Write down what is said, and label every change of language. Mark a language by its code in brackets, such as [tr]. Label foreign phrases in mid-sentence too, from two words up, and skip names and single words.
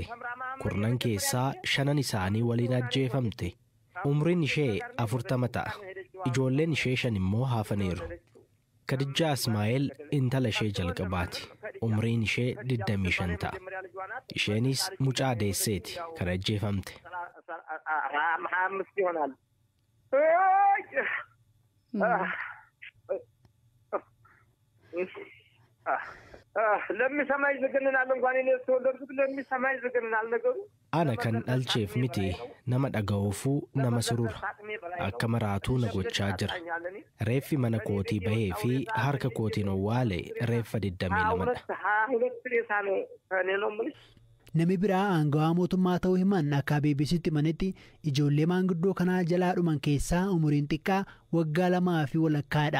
[om] 10 keessaa 5 isaanii waliin ajjeefamte. Umriin ishee 40 ta'a. Ijoolleen ishee 5 immoo hafaniiru. Kadijaa Ismaa'eel intala ishee jalqabaati. Umriin ishee 25 ta'a. Isheenis mucaa deesseeti kan ajjeefamte. [am] ይሆናል ለሚሰማይ ዝግንናል እንኳን እኔ ተወለድኩት ለሚሰማይ ዝግንናል ነገሩ [om] ana kan dhalcheef miti nama dhaga'uufuu nama surura akka maraatuu na gochaa jira reeffi mana kootii bahee fi harka kootiin owwaale reeffa 22dha. Nami biraa aangawaa mootummaa ta'uu himan akka BBC'tti himanitti ijoollee maanguddoo kanaa jalaa dhuman keessaa umuriin xiqqaa waggaa 2 fi walakkaadha.